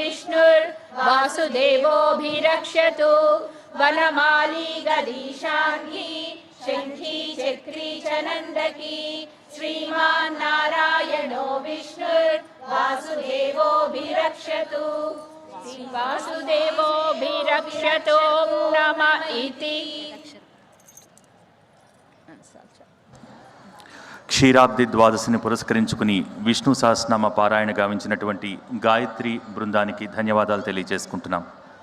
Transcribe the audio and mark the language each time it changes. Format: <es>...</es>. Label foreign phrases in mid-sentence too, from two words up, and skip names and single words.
<sa>विष्णुर्वासुदेवोऽभिरक्षतु वनमाली गदीशाङ्गी शङ्खी चक्री च नन्दकी श्रीमान्नारायणो विष्णुर्वासुदेवोऽभिरक्षतु वासुदेवोऽभिरक्षतु नमः इति</sa> <te>క్షీరాబ్ది ద్వాదశిని పురస్కరించుకుని విష్ణు సహస్రనామ పారాయణ గావించినటువంటి గాయత్రి బృందానికి ధన్యవాదాలు తెలియజేసుకుంటున్నాం.</te>